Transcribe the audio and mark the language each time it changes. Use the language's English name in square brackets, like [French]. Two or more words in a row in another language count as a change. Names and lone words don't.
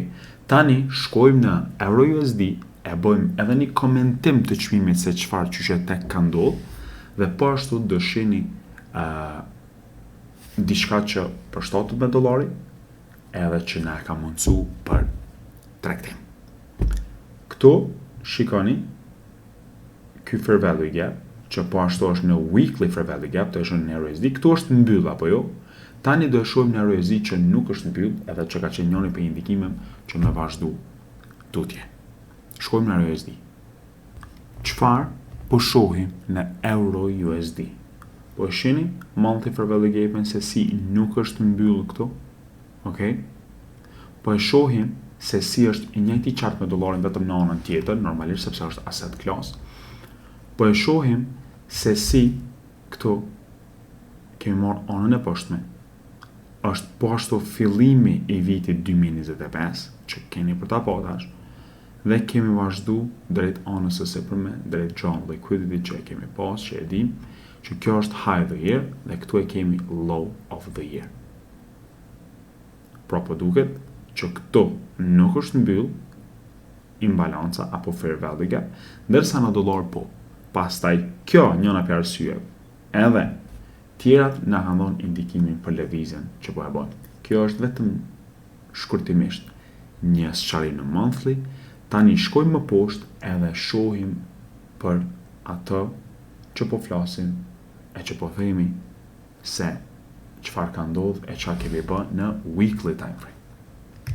[Albanian] Tani shkojmë në Euro USD, e bëjmë edhe një komentim të çmimit se çfarë qysh tek ka ndodhur, dhe po ashtu do shihni diçka që përshtatet me dollarin, edhe që na ka mundsu për tregtim. Këtu shikoni ky [English] fair value gap, [Albanian] që po ashtu është në [English] weekly fair value gap, [Albanian] të është në Euro USD, këtu është mbyll apo jo? Tani do shohim në Euro USD që nuk është mbyll, edhe që ka qenë njëri për indikimeve që më vazhdu tutje. Shkojmë në Euro USD. Çfarë po shohim në Euro USD? Po e shihni [English] monthly fair value gap-in [Albanian] se si nuk është mbyll këtu. Okay? Po e shohim se si është i njëjti qartë me dollarin vetëm në anën tjetër, normalisht sepse është [English] asset class. [Albanian] Po e shohim se si këtu kemi marrë anën e poshtme. Është po ashtu fillimi i vitit 2025, që keni për ta patash, dhe kemi vazhdu drejt anës së sipërme, drejt John Liquidity që e kemi pas, që e dim, që kjo është [English] high of the year, [Albanian] dhe këtu e kemi [English] low of the year. [Albanian] Pra po duket që këtu nuk është mbyll imbalanca apo [English] fair value gap, [Albanian] ndërsa në dollar po. Pastaj kjo njëna për arsye, edhe tjerat na kanë dhënë indikimin për lëvizjen që po e bëjmë. Kjo është vetëm shkurtimisht një sqarim në [English] monthly. [Albanian] Tani shkojmë më poshtë edhe shohim për atë që po flasim e që po themi se çfarë ka ndodhur e çfarë kemi bërë në [English] weekly time frame.